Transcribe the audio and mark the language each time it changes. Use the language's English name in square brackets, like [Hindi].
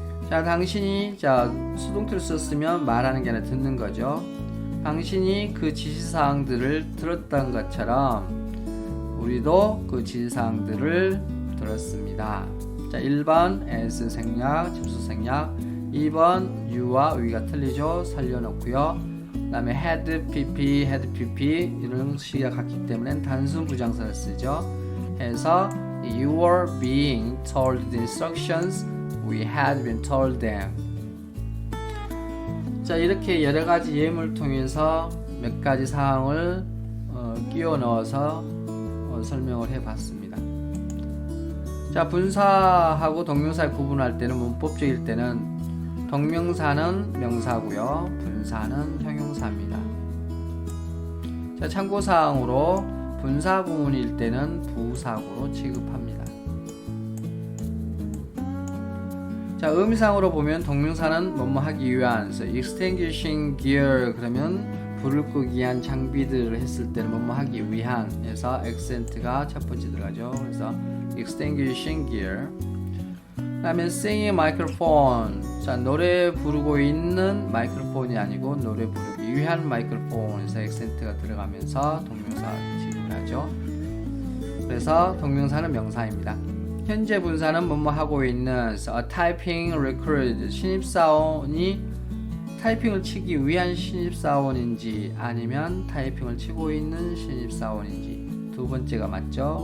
[Korean] 자, 당신이 수동태를 썼으면 말하는 게 아니라 듣는 거죠. 당신이 그 지시사항들을 들었던 것처럼 우리도 그 지시사항들을 들었습니다. 자, 1번 as 생략, 접수 생략. 2번 you와 we가 틀리죠. 살려놓고요. 그 다음에 had pp 이런 식이 같기 때문에 단순 부정사를 쓰죠. 해서 [English] you were being told the instructions, we had been told them. [Korean] 자, 이렇게 여러 가지 예문을 통해서 몇 가지 사항을 끼워 넣어서 설명을 해 봤습니다. 자, 분사하고 동명사를 구분할 때는 문법적일 때는 동명사는 명사고요, 분사는 형용사입니다. 자, 참고사항으로 분사 구문일 때는 부사구로 취급합니다. 자, 의미상으로 보면 동명사는 뭐뭐 하기 위한, extinguishing gear 그러면 불을 끄기 위한 장비들을 했을 때는 뭐뭐 하기 위한 해서 accent가 첫 번째 들어가죠. 그래서 extinguishing gear. 그 다음에 singing microphone. 자, 노래 부르고 있는 마이크로폰이 아니고 노래 부르기 위한 마이크로폰에서 액센트가 들어가면서 동명사 취급을 하죠. 그래서 동명사는 명사입니다. 현재 분사는 뭐뭐 하고 있는 a typing recruit, 신입사원이 타이핑을 치기 위한 신입사원인지 아니면 타이핑을 치고 있는 신입사원인지 두 번째가 맞죠.